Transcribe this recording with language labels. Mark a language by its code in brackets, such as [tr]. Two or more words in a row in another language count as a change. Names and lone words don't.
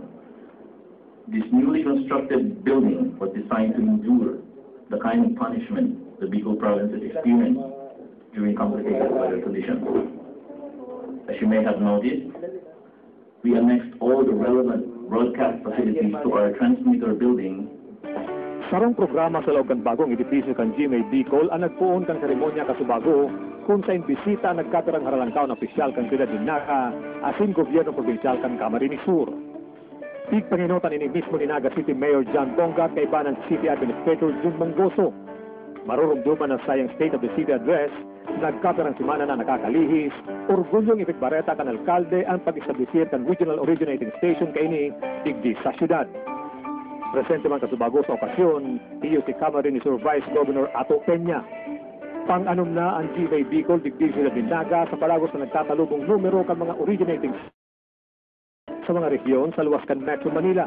[en] This newly constructed building was designed to endure the kind of punishment the Bicol province has experienced during complicated weather conditions. As you may have noticed, we annexed all the relevant broadcast facilities to our transmitter building. [bik] Sarong programa sa loob kan bagong edipisyo kan GMA Bicol ang nagpuon kan seremonya Kasubago kung sa imbisita nagkatirang haralangkaw na opisyal kan Ciudad Minaga asin gobyerno provinsyal kan Camarines Sur. Pigpanginotan ini mismo ni Naga City Mayor John Bongat kay Banan City Administrator Jun Manggoso. Marurumduman ang sayang State of the City Address, nagkatirang simana na nakakalihis, orgulyong ipigbareta kan alkalde ang pag-establisir kan regional originating station kay ni digdi sa syudad. Presente man Kasubago sa okasyon, iyo si Camarines Sur Vice Governor Ato Peña. Pang-anom na ang GMA Bicol digdi sa Minaga sa palagos na nagtatalubong numero kan mga originating sa mga rehiyon sa luwas kan Metro Manila.